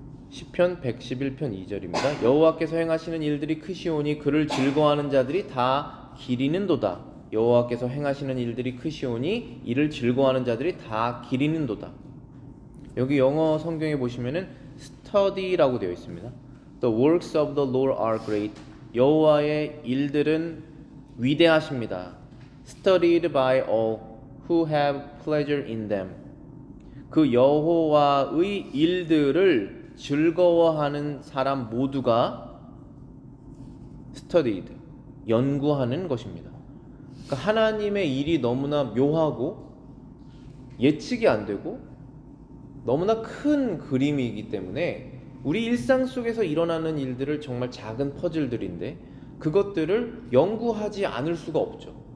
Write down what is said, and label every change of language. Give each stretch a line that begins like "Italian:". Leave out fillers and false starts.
Korean: 시편 111편 2절입니다. 여호와께서 행하시는 일들이 크시오니 그를 즐거워하는 자들이 다 기리는도다. 여호와께서 행하시는 일들이 크시오니 이를 즐거워하는 자들이 다 기리는도다. 여기 영어 성경에 보시면은 study라고 되어 있습니다.
English: The works of the Lord are great.
Korean: 여호와의 일들은 위대하십니다.
English: Studied by all who have pleasure in them.
Korean: 그 여호와의 일들을 즐거워하는 사람 모두가 studied, 연구하는 것입니다. 그러니까 하나님의 일이 너무나 묘하고 예측이 안 되고 너무나 큰 그림이기 때문에 우리 일상 속에서 일어나는 일들을 정말 작은 퍼즐들인데 그것들을 연구하지 않을 수가 없죠.